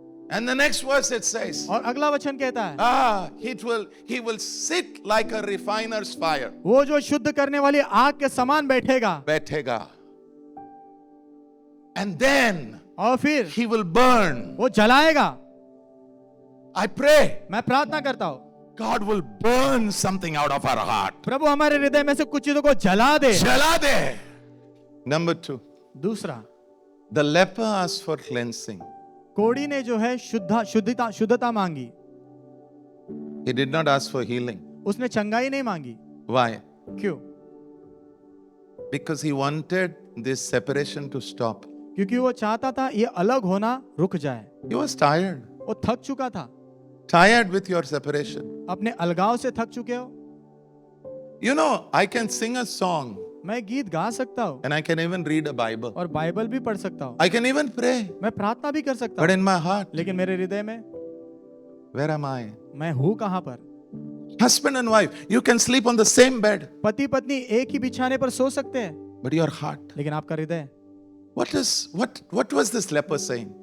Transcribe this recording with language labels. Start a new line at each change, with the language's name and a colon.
English: And the next verse it says,
Hindi: और अगला वचन कहता है,
English: he will sit like a refiner's fire.
Hindi: वो जो शुद्ध करने वाली आग के समान बैठेगा बैठेगा.
English: And then
Hindi: और फिर
English: he will burn.
Hindi: वो जलाएगा।
English: I pray
Hindi: मैं प्रार्थना करता हूँ,
English: God will burn something out of our heart.
Hindi: प्रभु हमारे हृदय में से कुछ चीजों को जला दे। जला दे.
English: Number 2,
Hindi: दूसरा,
English: the leper asked for cleansing.
Hindi: कोढ़ी ने जो है शुद्धता मांगी,
English: He did not ask for healing.
Hindi: उसने चंगाई नहीं मांगी।
English: Why?
Hindi: क्यों?
English: Because he wanted this separation to stop.
Hindi: क्योंकि वो चाहता था ये अलग होना रुक जाए।
English: He was tired.
Hindi: वो थक चुका था,
English: Tired with your separation.
Hindi: अपने अलगाव से थक चुके हो।
English: You know, I can sing a song
Hindi: मैं गीत गा सकता हूँ
English: and I can even read a Bible.
Hindi: और बाइबल भी पढ़ सकता हूँ,
English: I can even pray.
Hindi: मैं प्रार्थना भी कर सकता
English: But
Hindi: हूँ,
English: in my heart,
Hindi: लेकिन मेरे हृदय में
English: where am I?
Hindi: मैं हूँ कहाँ पर?
English: Husband and wife, you can sleep on the same bed.
Hindi: पति पत्नी एक ही बिछाने पर सो सकते हैं,
English: But your heart,
Hindi: लेकिन आपका हृदय।
English: what was this leper saying?